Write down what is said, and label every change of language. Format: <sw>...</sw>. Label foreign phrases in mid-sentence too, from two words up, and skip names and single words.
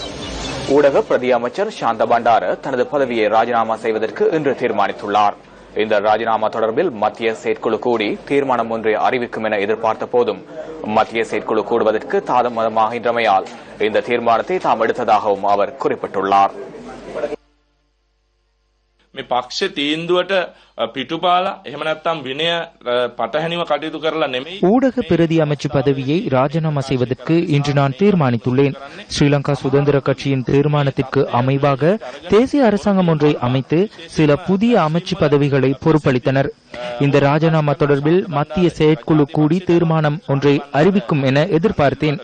<ta>ஊடக பிரதி அமைச்சர் சாந்த பண்டார தனது பதவியை ராஜினாமா செய்வதற்கு இன்று தீர்மானித்துள்ளார். இந்த ராஜினாமா தொடர்பில் மத்திய செயற்குழு கூடி தீர்மானம் ஒன்றை அறிவிக்கும் என எதிர்பார்த்த போதும் மத்திய செயற்குழு கூடுவதற்கு தாமதமாகின்றமையால் இந்த தீர்மானத்தை தாம் எடுத்ததாகவும் அவர் குறிப்பிட்டுள்ளார்.</ta> <si>මේ පක්ෂ තීන්දුවට පිටුපාලා එහෙම නැත්නම් විනය පටහැනිව කටයුතු කරලා නෙමෙයි.</si> <ta>ஊடக பிரதி அமைச்சு பதவியை ராஜினாமா செய்வதற்கு இன்று நான் தீர்மானித்துள்ளேன். ஸ்ரீலங்கா சுதந்திர கட்சியின் தீர்மானத்திற்கு அமைவாக தேசிய அரசாங்கம் ஒன்றை அமைத்து சில புதிய அமைச்சு பதவிகளை பொறுப்பளித்தனர். இந்த ராஜினாமா தொடர்பில் மத்திய செயற்குழு கூடி தீர்மானம் ஒன்றை அறிவிக்கும் என எதிர்பார்த்தேன்.</ta>